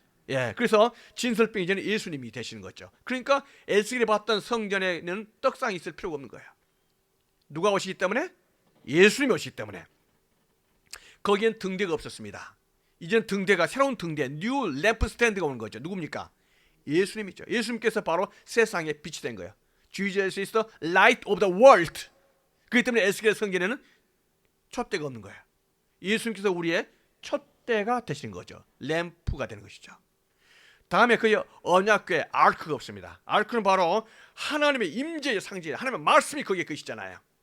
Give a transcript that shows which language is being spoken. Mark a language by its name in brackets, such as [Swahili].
[Korean] 예, 그래서 진설병 이제는 예수님이 되시는 거죠. 그러니까 에스겔이 봤던 성전에는 떡상이 있을 필요가 없는 거예요. 누가 오시기 때문에? 예수님이 오시기 때문에. 거기엔 등대가 없었습니다. 이제는 등대가, 새로운 등대, 뉴 램프 스탠드가 오는 거죠. 누굽니까? 예수님이죠. 예수님께서 바로 세상의 빛이 된 거예요. [English] Jesus is the light of the world. [Korean] 그렇기 때문에 에스겔 성전에는 촛대가 없는 거예요. 예수님께서 우리의 촛대가 되신 거죠. 램프가 되는 것이죠. 다음에 그 언약궤 아크가 없습니다. 아크는 바로 하나님의 임재의 상징이에요. 하나님의 말씀이 거기에 계시잖아요.